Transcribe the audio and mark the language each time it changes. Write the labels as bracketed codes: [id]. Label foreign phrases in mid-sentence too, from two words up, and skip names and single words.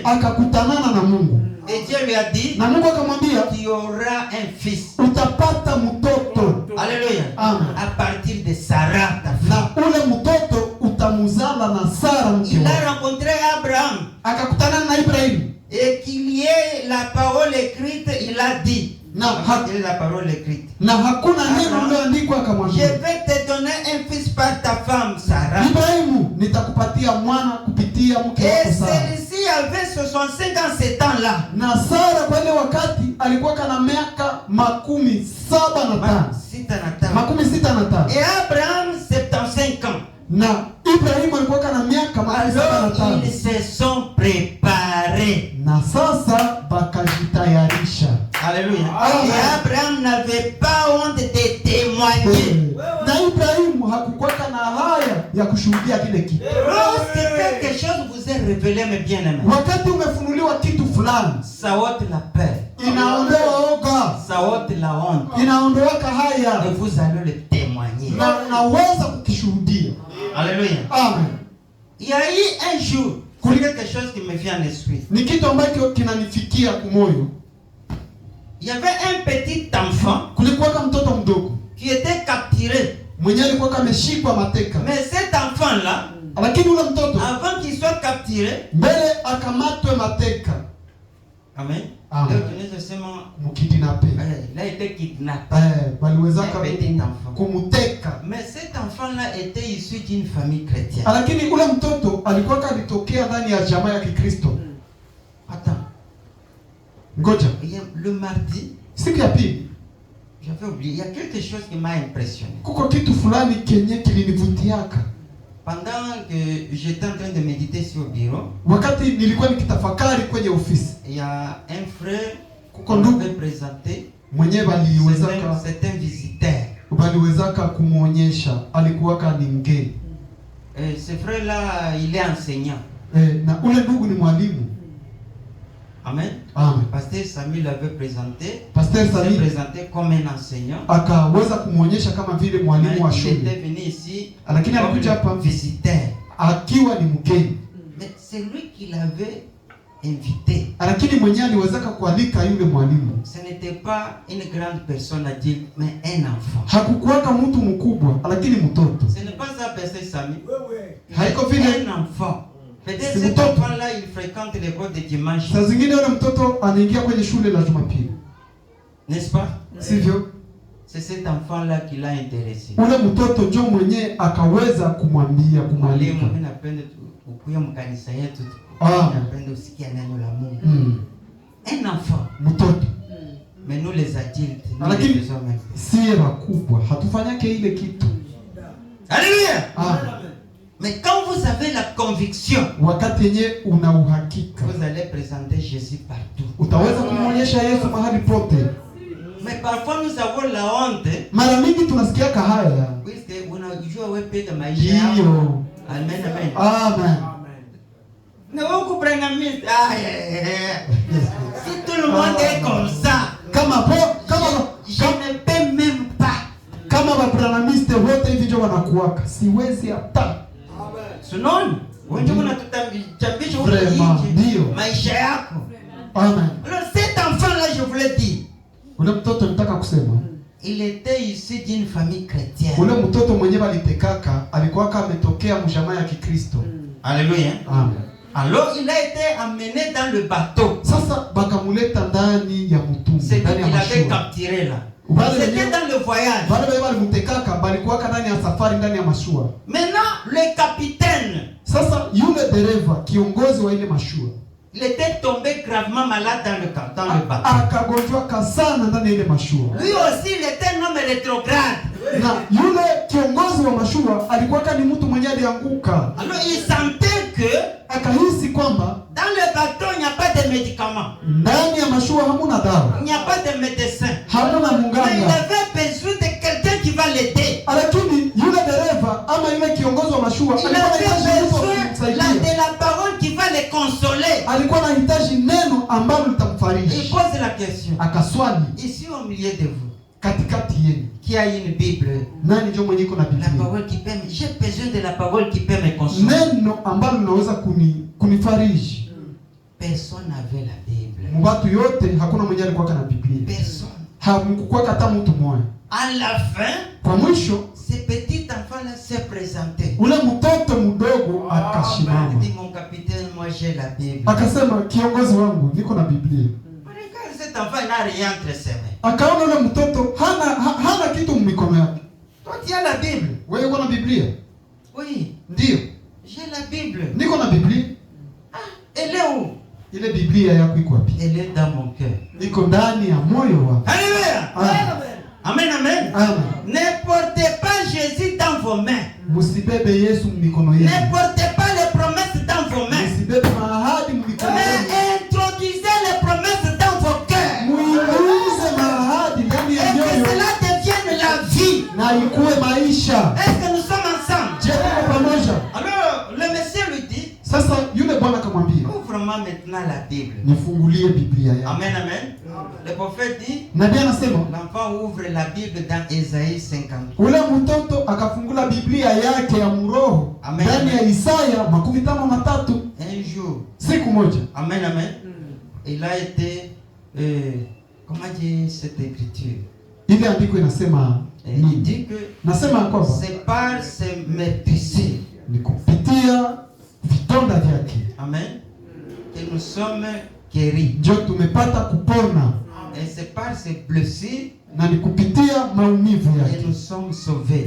[sw] akakutanana na Mungu. [fr] Et Dieu lui a dit, [sw] Na Mungu akamwambia [fr] tu auras un fils. [sw] utapata mtoto. Alléluia. Amen. [fr] À partir de Sarah, ta femme. [sw] Na ule mtoto utamuzala na Sara mke [fr] Il [sw] wako. [fr] a rencontré Abraham. [sw] Akakutana na Ibrahimu. [fr] Et qu'il y ait la parole écrite, il a dit. [sw] Na [fr] Il y a la parole écrite. [sw] na hakuna neno lililoandikwa [fr] Je [sw] akamwambia, [fr] vais te donner un fils par ta femme, Sarah. [sw] Ibrahimu, nitakupatia mwana kupitia mke [fr] Et [sw] wako Sara. [fr] celui-ci avait 65 ans ce temps-là. [sw] Na Sara kwa ile wakati alikuwa kana miaka 75. Makumi sita na tano. [fr] Et Abraham, 75 ans. [sw] Na Ibrahimu alikuwa kana miaka 75. [fr] Alors ils se sont préparés. [sw] Na sasa bakajitayarisha. Alléluia. Amen. [fr] Et Abraham n'avait pas honte de témoigner. [sw] Na Ibrahimu hakukuwa na haya ya kushuhudia kile kitu. [fr] Lorsque quelque chose vous est révélé, mes bien-aimés, [sw] Wakati umefunuliwa kitu fulani, [fr] ça ôte la peur, [sw] inaondoa oga, [fr] ça ôte la honte. [sw] inaondoa haya, [fr] Et vous allez le témoigner. [sw] na unaweza kukishuhudia. Alléluia. Amen. [fr] Il y a eu un jour, c'est quelque chose qui me vient à l'esprit. [sw] Ni kitu ambacho kinanifikia kumoyo. [fr] Il y avait un petit enfant [sw] Kulikuwa kama mtoto mdogo [fr] qui était capturé. [sw] mwenyewe alikuwa kameshikwa mateka. [fr] Mais cet enfant-là, [sw] Lakini ule mtoto [fr] avant qu'il soit capturé, [sw] mbele akamatwe mateka. amen. Amen. Leo tunaweza sema, Mukidinape. [fr] il a été kidnappé. [sw] Baliwezaka [fr] Un petit enfant. [sw] kumuteka. [fr] Mais cet enfant-là était issu d'une famille chrétienne. [sw] Lakini ule mtoto alikuwa kalitokea ndani ya jamaa ya Kikristo. [fr] Attends, [sw] Ngoja. [fr] le mardi, [sw] Siku ya pili [fr] j'avais oublié, il y a quelque chose qui m'a impressionné. [sw] kuko kitu fulani kenye kilinivutiaka. [fr] Pendant que j'étais en train de méditer sur le bureau, [sw] Wakati nilikuwa nikitafakari kwenye ofisi, [fr] il y a un frère [sw] kuko [fr] qu'on [sw] ndugu [fr] avait présenté. [sw] mwenyewe [fr] C'est un visiteur. [sw] baliwezaka kumuonyesha, alikuwaka ni mgeni. [fr] Ce frère-là, il est enseignant. [sw] Na ule ndugu ni mwalimu. Amen. Amen. [fr] Pasteur Samuel l'avait présenté. Pasteur Il s'est Sami présenté comme un enseignant. [sw] akaweza kumuonyesha kama vile mwalimu wa [fr] Il [sw] shule, [fr] était venu ici [sw] lakini [fr] comme [sw] alikuja hapa [fr] visiteur. [sw] akiwa ni mgeni. [fr] Mais c'est lui qui l'avait invité. [sw] Lakini mwenyewe aliwezaka kualika yule mwalimu. [fr] Ce n'était pas une grande personne adulte, mais un enfant. [sw] Hakukuwaka mtu mkubwa, lakini mtoto. [fr] Ce n'est pas ça, Pasteur Sami. [sw] Haiko vile [fr] un enfant. Peut-être cet enfant-là, il fréquente l'école de dimanche. [sw] Saa zingine yule mtoto anaingia kwenye shule la Jumapili. [fr] N'est-ce pas? [sw] Sivyo? [fr] C'est cet enfant-là qui l'a intéressé. [sw] Ule mtoto ndio mwenyewe akaweza kumwambia, kumwalika. Mimi napenda ukuya mkanisa yetu. Napenda usikia neno la Mungu. [fr] Un enfant. [sw] Mtoto. [fr] Mais nous les adultes, nous [sw] lakini [fr] les hommes. [sw] Si wakubwa hatufanyake ile kitu. Alléluia. [fr] Mais quand vous avez la conviction, [sw] wakati yenye una uhakika, [fr] vous allez présenter Jésus partout. [sw] Utaweza kumwonyesha Yesu mahali pote. [fr] Mais parfois nous avons la honte. [sw] Mara mingi tunasikia haya. Puisque unajua wewe peka maisha yako. Amen, amen. Amen. [fr] Ne vous comprenez pas. Si tout le monde est comme ça, je ne peux même pas. [sw] Kama wabranamiste wote hivi ndio wanakuwaka, siwezi hata. Sinon, wewe unatutambisha ndio maisha yako. Amen. [fr] Alors cet enfant là, je voulais dire, [sw] ule mtoto nitaka kusema, [fr] il était issu d'une famille chrétienne. [sw] Ule mtoto mwenyewe alitekaka, alikuwa ametokea mjamaa ya Kikristo. Alléluia. Amen. [fr] Alors il a été amené dans le bateau. [sw] Sasa bakamuleta ndani ya mtumbi, ndani ya mashua. [fr] Il avait capturé là. C'était dans le voyage. [sw] Wale walimutekaka balikuwa ndani ya safari, ndani ya mashua. [fr] Maintenant le capitaine, [sw] sasa yule dereva, kiongozi wa ile mashua, [fr] il était tombé gravement malade dans le bateau. [sw] Akagonjwa sana ndani ya ile mashua. [fr] Lui aussi il était un homme rétrograde. [sw] Na yule kiongozi wa mashua alikuwa ni mtu mwenye alianguka. [fr] Alors il sentait que [sw] akahisi kwamba [fr] dans le bateau il n'y a pas de médicaments. [sw] Ndani ya mashua hamuna dawa. [fr] Il n'y a pas de médecin. [sw] Hamuna munganga. [fr] Mais il avait besoin de quelqu'un qui va l'aider. [sw] Lakini yule dereva ama yule kiongozi wa mashua alikuwa anahitaji mtu [fr] de la parole qui va le consoler. [sw] Alikuwa anahitaji neno ambalo litamfariji. [fr] Il pose la question. [sw] Akaswali. [fr] Ici au milieu de vous, [sw] katikati yenu, [fr] qui a une Bible? [sw] Nani ndio mwenye kuna Biblia? [fr] La parole qui peut, j'ai besoin de la parole qui peut me consoler. [sw] Neno ambalo linaweza kunifariji. [fr] Personne n'avait la Bible. [sw] Mbatu yote hakuna mwenye alikuwa na Biblia. [fr] Personne. [sw] Hamkukuwa hata mtu mmoja. [fr] À la fin, [sw] kwa mwisho, [fr] ce petit enfant là s'est présenté. [sw] Ule mtoto mdogo akashimama. [fr] Il dit, mon capitaine, moi j'ai la Bible. [sw] Akasema, kiongozi wangu, niko na Biblia. [fr] Regarde, cet enfant n'a rien entre ses mains. [sw] Akaona ule mtoto hana kitu mikono yake. [fr] Toi tu as la Bible? [sw] Wewe uko na Biblia? [fr] Oui. [sw] Ndio. [fr] J'ai la Bible. [sw] Niko na Biblia. [fr] Elle est où? [sw] Ile Biblia yako iko wapi? [fr] Elle est dans mon cœur. [sw] Iko ndani ya moyo wako. Alléluia. Amen, amen. Amen. [fr] Ne portez pas Jésus dans vos mains. [sw] Musibebe Yesu mikono yenu. [fr] Ne portez pas les promesses dans vos mains. [sw] Musibebe mahadi mikono yenu. [fr] Mais introduisez les promesses dans vos cœurs. [sw] Muingize mahadi ndani ya moyo. [fr] Et que cela devienne la vie. [sw] Na ikuwe maisha. [fr] Est-ce que nous sommes ensemble? [sw] Je tuko pamoja. [fr] Alors, le monsieur lui dit, [sw] sasa yule bwana akamwambia, [fr] ouvre-moi maintenant la Bible. [sw] Nifungulie Biblia yako. [fr] Amen, amen. Le prophète dit, [sw] nabii anasema, [fr] l'enfant ouvre la Bible dans Isaïe 50. [sw] Ule mtoto akafungula Biblia yake ya mroho ndani ya Isaya 53. [fr] Un jour, [sw] siku moja. Amen, amen. [fr] Il a été comment dire cette écriture? [sw] Ile andiko inasema [fr] il dit que [sw] nasema kwamba [fr] c'est par ses meurtrissures, [sw] ni kupitia vidonda vyake, [fr] amen, que nous sommes guéris. [sw] Ndio tumepata kupona. [fr] Et c'est par ses blessures, [sw] na ni kupitia maumivu yake, [fr] que nous sommes sauvés.